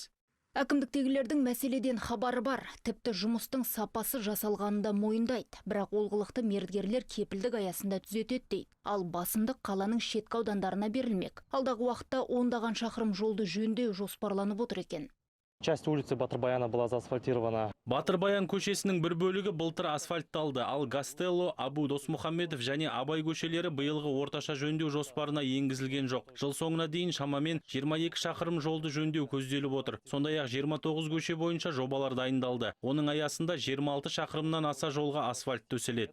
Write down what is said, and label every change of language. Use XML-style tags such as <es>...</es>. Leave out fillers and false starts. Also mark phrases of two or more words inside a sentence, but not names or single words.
<kk>Әкімдіктегілердің мәселеден хабары бар, тіпті жұмыстың сапасы жасалғанында мойындайды, бірақ олғылықты мердігерлер кепілдік аясында түзетеді дейді. Ал басымдық қаланың шеткі аудандарына берілмек. Алдағы уақытта ондаған шақырым жолды жөндеу жоспарланып отыр екен.</kk> <ru>Часть улицы Батыр-Баяна была заасфальтирована.</ru> <kk>Батыр-Баян көшесінің бір бөлігі былтыр асфальтталды, ал Гастелло, Абу Досмұхамедов және Абай көшелері биылғы орташа жөндеу жоспарына енгізілген жоқ. Жыл соңына дейін шамамен 22 шақырым жолды жөндеу көзделіп отыр. Сондай-ақ 29 көше бойынша жобалар дайындалды. Оның аясында 26 шақырымнан аса жолға асфальт төселеді.</kk>